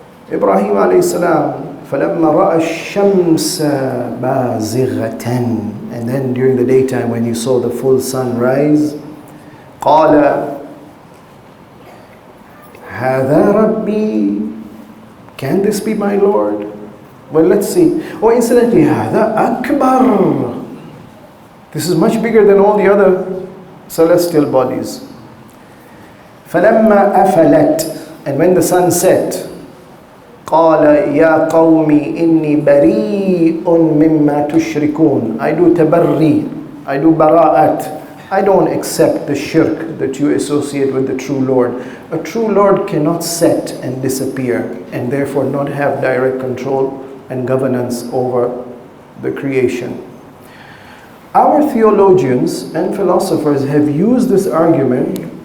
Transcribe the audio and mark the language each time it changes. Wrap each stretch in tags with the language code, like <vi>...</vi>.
<en>Ibrahim alayhi salam,</en> <ar>فَلَمَّا رَأَى الشَّمْسَ بَازِغَةً,</ar> <en>and then during the daytime when he saw the full sun rise,</en> <ar>قَالَ هَذَا رَبِّي,</ar> <en>can this be my Lord? Well, let's see. Oh, incidentally,</en> <ar>هَذَا أَكْبَرُ,</ar> <en>this is much bigger than all the other celestial bodies.</en> <ar>فَلَمَّا أَفَلَتْ,</ar> <en>and when the sun set,</en> <ar>قال يا قوم إني بريء مما تشركون.</ar> <en>I do tabarri, I do bara'at. I don't accept the shirk that you associate with the true Lord. A true Lord cannot set and disappear and therefore not have direct control and governance over the creation. Our theologians and philosophers have used this argument.</en>